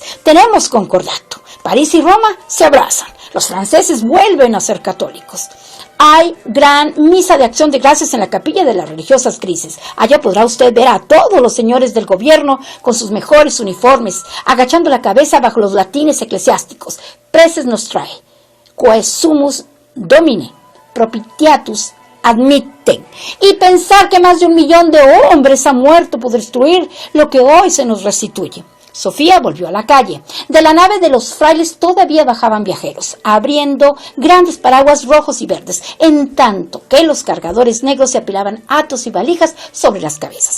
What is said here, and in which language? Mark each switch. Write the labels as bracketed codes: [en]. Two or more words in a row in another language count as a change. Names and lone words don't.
[es] Tenemos concordato. París y Roma se abrazan. Los franceses vuelven a ser católicos. hay gran misa de acción de gracias en la capilla de las religiosas grises. Allá podrá usted ver a todos los señores del gobierno con sus mejores uniformes, agachando la cabeza bajo los latines eclesiásticos. [la] Preces nostrae, quae sumus domine, propitiatus admiten. [es] Y pensar que más de 1 millón de hombres han muerto por destruir lo que hoy se nos restituye. Sofía volvió a la calle. De la nave de los frailes todavía bajaban viajeros, abriendo grandes paraguas rojos y verdes, en tanto que los cargadores negros se apilaban hatos y valijas sobre las cabezas.